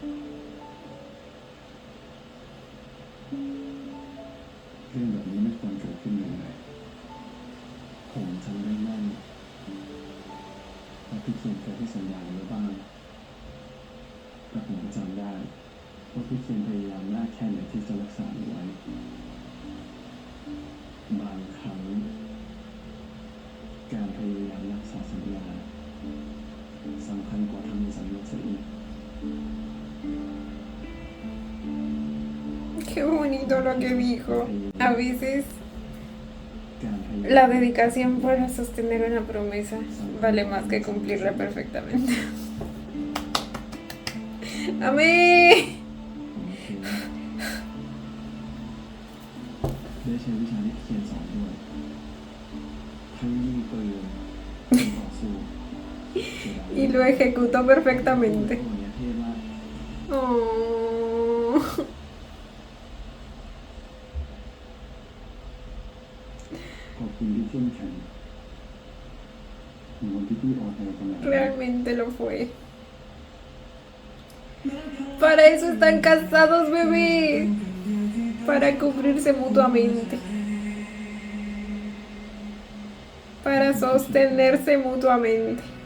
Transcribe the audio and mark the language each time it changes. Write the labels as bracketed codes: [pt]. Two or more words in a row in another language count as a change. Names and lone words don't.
[th] เรื่องแบบนี้ไม่ควรเกิดขึ้นเลยผมจำได้แม่นว่าพี่เขียนเคยให้สัญญาไว้บ้างแต่ผมก็จำได้ว่าพี่เขียนพยายามมากแค่ไหนที่จะรักษามันไว้บางครั้งการพยายามรักษาสัญญาสำคัญกว่าทำสัญญาซะอีก [es] Qué bonito lo que dijo. A veces [th] การพยายาม [es] la dedicación para sostener una promesa vale más que cumplirla perfectamente. ¡Amén! [th] ได้ใช้วิชาที่เทียนสอนด้วยทั้งยิงปืนยิงต่อสู้ [es] Y lo ejecutó perfectamente. [th] ตัวเนี้ยเท่มาก Oh. ขอบคุณที่เข้มแข็งในวันที่พี่อ่อนแอขนาดนั้น [es] Realmente lo fue. Para eso están casados, bebé. Para cubrirse mutuamente. Para sostenerse mutuamente.